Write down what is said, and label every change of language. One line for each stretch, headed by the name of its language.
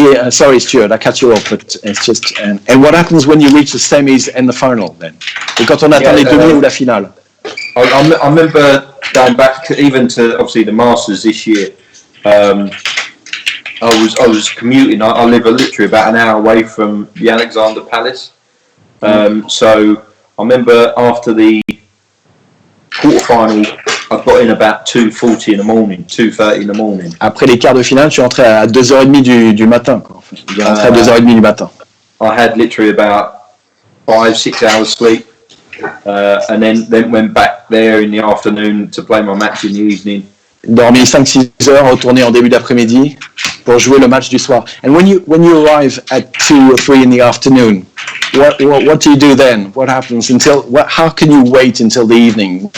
English: Sorry, Stuart, I cut you off, but it's just. And what happens when you reach the semis and the final then?
French: Et quand on atteint les demi ou la finale?
English: I remember going back even to obviously the Masters this year. I was commuting. I live literally about an hour away from the Alexander Palace. So I remember after the quarterfinal, I got in about 2:40 in the morning, 2:30 in the morning.
French: Après les quarts de finale, je suis entré à 2h30 du matin. Quoi. Enfin, je suis rentré à 2h30 du matin.
English: I had literally about 5-6 hours sleep, and then went back there in the afternoon to play my match in the evening.
French: Dormi 5-6 heures, retourné en début d'après-midi pour jouer le match du soir.
English: And when you arrive at 2 or 3 in the afternoon, what do you do then? What happens how can you wait until the evening?